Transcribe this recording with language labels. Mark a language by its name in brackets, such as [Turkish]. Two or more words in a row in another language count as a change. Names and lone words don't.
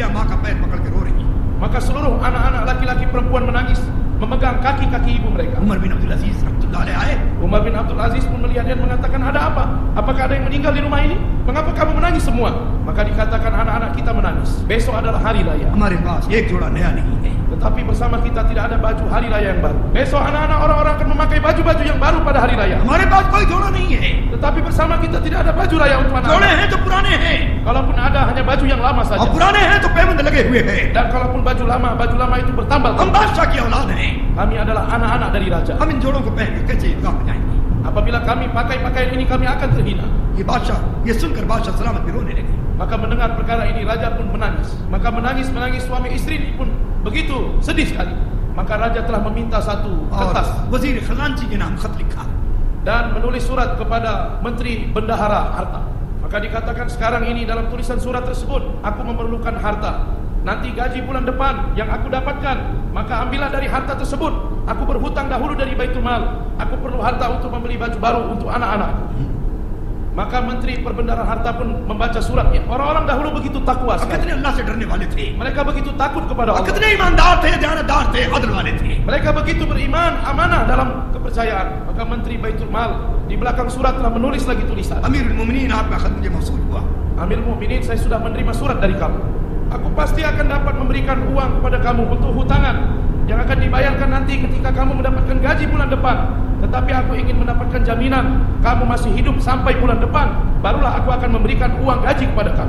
[Indonesian] Maka seluruh anak-anak laki-laki perempuan menangis, memegang kaki-kaki ibu mereka. Umar bin Abdul Aziz Umar bin Abdul Aziz pun melihat dan mengatakan, ada apa? Apakah ada yang meninggal di rumah ini? Mengapa kamu menangis semua? maka dikatakan anak-anak kita menangis. Besok adalah hari raya. [Hindi] हमारे पास एक जोड़ा नया नहीं है, [Indonesian] Tetapi bersama kita tidak ada baju hari raya yang baru. Besok anak-anak orang-orang akan memakai baju-baju yang baru pada hari raya. [Hindi] हमारे पास कोई जोड़ा नहीं है, [Indonesian] Tetapi bersama kita tidak ada baju raya untuk [Hindi] जोड़े [Indonesian] anak-anak. [Hindi] हैं तो पुराने हैं, [Indonesian] Kalaupun ada hanya baju yang lama [Hindi] और [Indonesian] saja. [Hindi] पुराने हैं तो पेबंद लगे हुए हैं। [Indonesian] Dan kalaupun baju lama itu bertambah. [Hindi] हम बादशाह की औलाद हैं, [Indonesian] Kami adalah anak-anak dari raja. [Hindi] हम इन जोड़ों को पहन के कैसे ईदगाह में जाएंगे? [Indonesian] Apabila kami pakai pakaian ini kami akan terhina. [Hindi] ये बादशाह, ये सुनकर बादशाह सलामत भी रोने लगे। [Indonesian] Maka mendengar perkara ini raja pun menangis. Maka menangis suami istri ini pun begitu sedih sekali. Maka raja telah meminta satu kertas [Hindi] और वजीर खजांची के नाम खत लिखा, [Indonesian] dan menulis surat kepada menteri bendahara harta. Maka dikatakan sekarang ini dalam tulisan surat tersebut, aku memerlukan harta. Nanti gaji bulan depan yang aku dapatkan, maka ambillah dari harta tersebut. Aku berhutang dahulu dari Baitul Mal. Aku perlu harta untuk membeli baju baru untuk anak-anak. Maka menteri perbendaharaan harta pun membaca suratnya. Orang-orang dahulu begitu takwa [Hindi] और [Indonesian] sekali. [Hindi] कितने अल्लाह से डरने वाले थे, [Indonesian] Mereka begitu takut kepada [Hindi] और [Indonesian] Allah. [Hindi] कितने ईमानदार थे, दयानतदार थे, अदल वाले थे। [Indonesian] Mereka begitu beriman, amanah dalam kepercayaan. Maka menteri Baitul Mal di belakang surat telah menulis lagi tulisan. [Hindi] अमीरुल मोमिनीन, आपका खत मुझे मौसूल हुआ, [Indonesian] Amir Mukminin, saya sudah menerima surat dari kamu. Aku pasti akan dapat memberikan uang kepada kamu untuk hutangan yang akan dibayarkan nanti ketika kamu mendapatkan gaji bulan depan. Tetapi aku ingin mendapatkan jaminan kamu masih hidup sampai bulan depan, barulah aku akan memberikan uang gaji kepada kamu.